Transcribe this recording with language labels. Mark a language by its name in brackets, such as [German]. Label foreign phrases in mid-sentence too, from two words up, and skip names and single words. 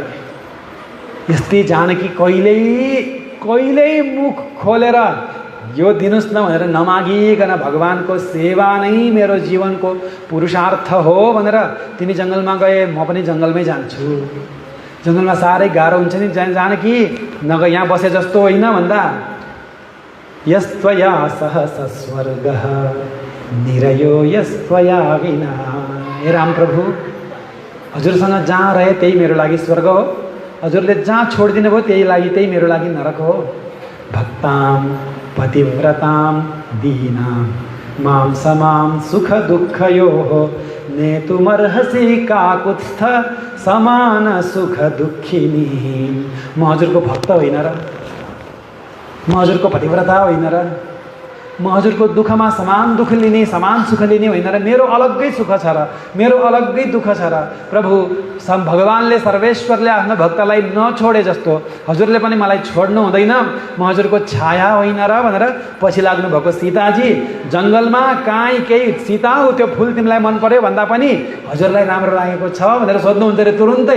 [Nepali] यस्तै जानकी कहिल्यै मुख खोलेर यो दिनुस् न भनेर नमागिकन भगवानको सेवा नै मेरो जीवनको पुरुषार्थ हो भनेर तिमी जङ्गलमा गए, म पनि जङ्गलमै जान्छु। जङ्गलमा साह्रै गाह्रो हुन्छ नि जानकी, नग यहाँ बसे जस्तो होइन भन्दा [Sanskrit] यस्त्वया सहस स्वर्गः निरयो यस्त्वया विना। [Nepali] हे राम प्रभु, हजुरसँग जहाँ रहे त्यही मेरो लागि स्वर्ग हो, हजुरले जहाँ छोडिदिनु भयो त्यही मेरो लागि नरक हो। [Sanskrit] भक्तां पतिव्रतां दीनां मां समां सुख दुःखयोः नेतुमर्हसि काकुत्स्थ समान सुख दुःखिनी। [Nepali] म हजुरको भक्त होइन र? म हजुरको पतिव्रता होइन र? म हजुरको दुःखमा समान दुःख लिने, समान सुख लिने होइन र? मेरो अलग्गै सुख छ र, मेरो अलग्गै दुःख छ र। प्रभु भगवानले सर्वेश्वरले आफ्नो भक्तलाई नछोडे जस्तो हजुरले पनि मलाई छोड्नु हुँदैन, म हजुरको छाया होइन र भनेर पछि लाग्नु भएको सीताजी जङ्गलमा काहीँ केही सीता हो त्यो फुल तिमीलाई मन पर्यो भन्दा पनि हजुरलाई राम्रो लागेको छ भनेर सोध्नुहुन्छ रे तुरुन्तै।